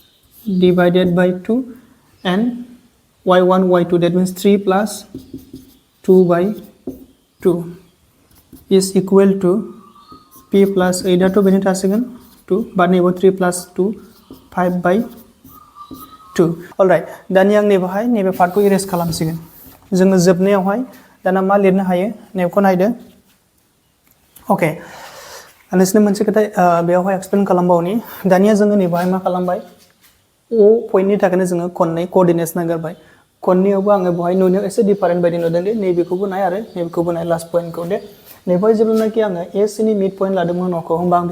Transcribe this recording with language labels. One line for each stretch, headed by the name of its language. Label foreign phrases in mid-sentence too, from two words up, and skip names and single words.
English: divided by 2 and y1 y2 that means 3 plus 2/2 is equal to p plus 8
Bodo: आथ' बेनि थासिगोन 2 बा नैबो
English: 3 plus 2
Bodo: 5/2 अलराइट दानि आं नैबेहाय नैबे पार्टखौ इरेज खालामसिगोन जोङो जोबनायावहाय दाना मा लिरनो हायो नैबेखौ नायदो अके नोंसोरनो मोनसे खोथा बेयावहाय एक्सप्लेन खालामबावनि दानिया जोङो नैबेहाय मा खालामबाय ओ पॉइंटनि थाखायनो जोङो खननै कोऑर्डिनेट्स नागिरबाय खननैयावबो आङो बहाय नुनायाव एसे डिफारेन्ट बायदि नुदों दे नैबेखौबो नाय आरो नैबेखौबो नाय
English: last point
Bodo: दे नैबेहाय जेब्लानाखि आङो ए सिनि
English: mid point
Bodo: लादोंमोन अखौ होमबा आं